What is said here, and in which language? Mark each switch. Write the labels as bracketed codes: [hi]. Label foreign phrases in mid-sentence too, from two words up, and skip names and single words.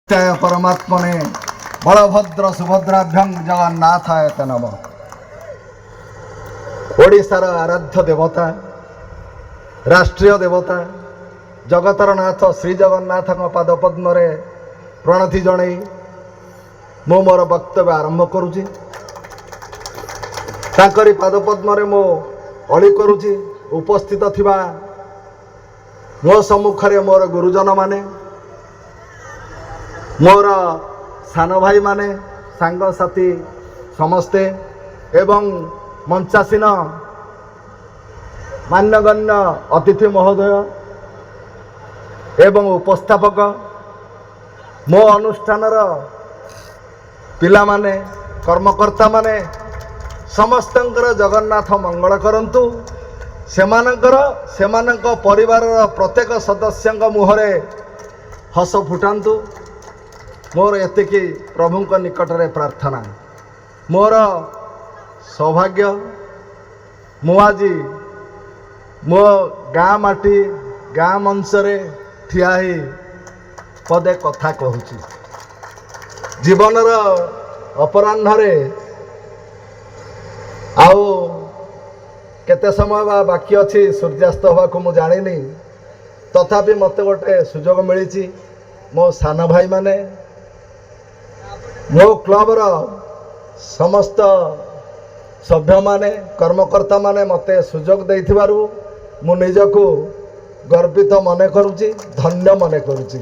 [sa] परमात्मने बलभद्र सुभद्राभ्यं जगन्नाथाय नमः। [or] ଓଡ଼ିଶାର ଆରାଧ୍ୟ ଦେବତା ରାଷ୍ଟ୍ରୀୟ ଦେବତା ଜଗତର ନାଥ ଶ୍ରୀ ଜଗନ୍ନାଥ ପାଦପଦ୍ମ ପ୍ରଣତି ଜନ ମୁ ମୋର ବକ୍ତବ୍ୟ ଆରମ୍ଭ କରୁଛି। ତାଙ୍କରି ପାଦପଦ୍ମ ମୋ ଅଲି କରୁଛି। ଉପସ୍ଥିତ ଥିବା ମୋ ସମ୍ମୁଖରେ ମୋର ଗୁରୁଜନ ମାନେ, ମୋର ସାନ ଭାଇ ମାନେ, ସାଙ୍ଗ ସାଥୀ ସମସ୍ତେ ଏବଂ ମଞ୍ଚାସୀନ ମାନ୍ୟଗଣ୍ୟ ଅତିଥି ମହୋଦୟ ଏବଂ ଉପସ୍ଥାପକ ମୋ ଅନୁଷ୍ଠାନର ପିଲା ମାନେ, କର୍ମକର୍ତ୍ତା ମାନେ ସମସ୍ତଙ୍କର ଜଗନ୍ନାଥ ମଙ୍ଗଳ କରନ୍ତୁ। ସେମାନଙ୍କ ପରିବାରର ପ୍ରତ୍ୟେକ ସଦସ୍ୟଙ୍କ ମୁହରେ ହସ ଫୁଟନ୍ତୁ। ମୋର ଏତିକି ପ୍ରଭୁଙ୍କ ନିକଟରେ ପ୍ରାର୍ଥନା। ମୋର ସୌଭାଗ୍ୟ ମୁ ଆଜି ମୋ ଗାଁ ମାଟି ଗାଁ ମଞ୍ଚରେ ଠିଆ ହି ପଦେ କଥା କହୁଛି। ଜୀବନର ଅପରାହ୍ନରେ ଆଉ କେତେ ସମୟ ବାକି ଅଛି ସୂର୍ଯ୍ୟାସ୍ତ ହବା କୁ ମୁ ଜାଣିନି, ତଥାପି ମତେ ଗୋଟେ ସୁଯୋଗ ମିଳି। ମୋ ସାନ ଭାଇ ମାନେ, ମୋ କ୍ଲବର ସମସ୍ତ ସଭ୍ୟ ମାନେ, କର୍ମକର୍ତ୍ତା ମାନେ ମତେ ସୁଯୋଗ ଦେଇଥିବାରୁ ମୁ ନିଜକୁ ଗର୍ବିତ ମନେ କରୁଛି, ଧନ୍ୟ ମନେ କରୁଛି।